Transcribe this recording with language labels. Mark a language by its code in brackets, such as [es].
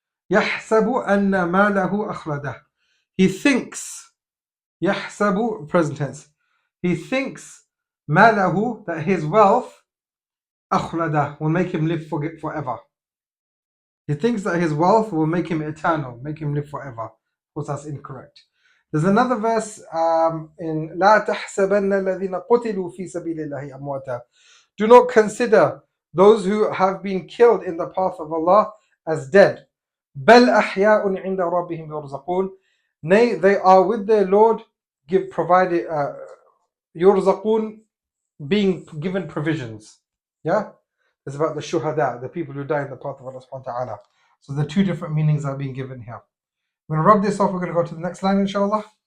[ar] يحسب أن ماله أخلده. [en] He thinks. [ar] يحسب, [en] present tense. He thinks [ar] ماله, [en] that his wealth, [ar] أخلده, [en] will make him live forever. He thinks that his wealth will make him eternal, make him live forever. Of course, that's incorrect. There's another verse in [ar] لا تحسبن الذين قتلوا في سبيل الله أمواتا. [en] Do not consider those who have been killed in the path of Allah as dead. [ar] بل أحياء عند ربهم يرزقون. [en] Nay, they are with their Lord, provided [ar] يرزقون, [en] being given provisions. Yeah? It's about the shuhada, the people who die in the path of Allah subhanahu wa ta'ala. So the two different meanings are being given here. I'm going to rub this off. We're going to go to the next line, inshallah.